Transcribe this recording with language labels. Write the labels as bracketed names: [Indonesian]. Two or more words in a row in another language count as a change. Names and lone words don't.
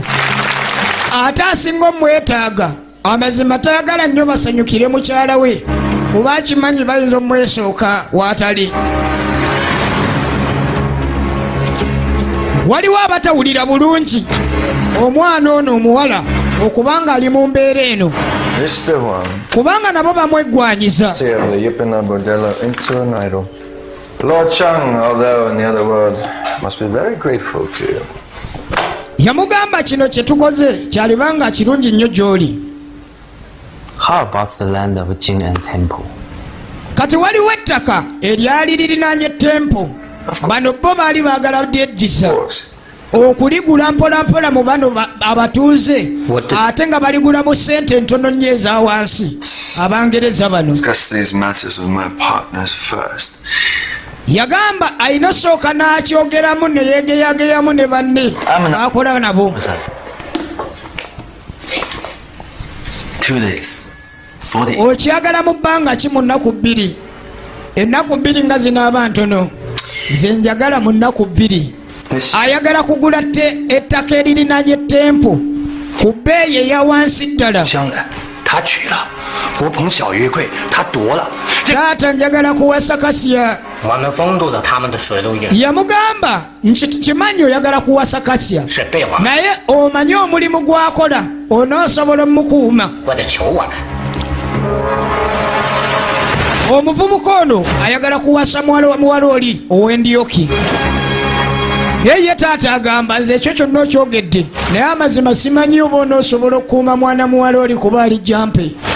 [Ganda] ate asinga omwetaaga amazima tayagala nnyo basanyukire mukyala we kuba akimanyi bayinza omwesooka waatali. waliwo abatawulira bulungi omwana ono omuwala okubanga ali mu mbeera eno kubanga nabo bamweggwanyiza. [English] Lord Chang, although in the other world, must be very grateful to you. [Ganda] yamugamba kino kye tukoze kyalibanga kirungi nnyo gy'oli. [English] How about the land of Jing'an Temple? [Ganda] kati waliwo ettaka eryali lirinaanye tempo bano bo baali baagala lyeddiza okuligula mpolampola mu bano abatuuze ate nga baligulamu ssente ntono nnyo eza wansi abangereza bano. [English] Discuss these matters with my partners first. [Ganda] yagamba alina sooka n'akyogeramu ne yeegeyageyamu ne banne akola nabo. [English] 2 days. 4 days. [Ganda] okyagala mu bbanga ki mu nnaku 2? ennaku 2 nga zinaaba ntono ze njagala mu nnaku 2. ayagala kugula ettaka eririnaanye tempo ku bbeeyi eya wansi ddala. [Chinese] 将来他娶了，我捧小月桂，他夺了。 [Ganda] taata njagala kuwasa Kasya. [Chinese] 我们封住了他们的水路运， [Ganda] yamugamba kimanyi oyagala kuwasa Kasya [Chinese] 是对我， [Ganda] naye omanyi omulimu gwakola onoosobola omukuuma. [Chinese] 为了求我们。 [Ganda] omuvubuka ono ayagala kuwasa muwala oli ow'Endyoki. naye ye taata agamba nze ekyo kyonna okyogedde naye amazima simanyi oba onoosobola okukuuma mwana muwala oli kuba ali jampe.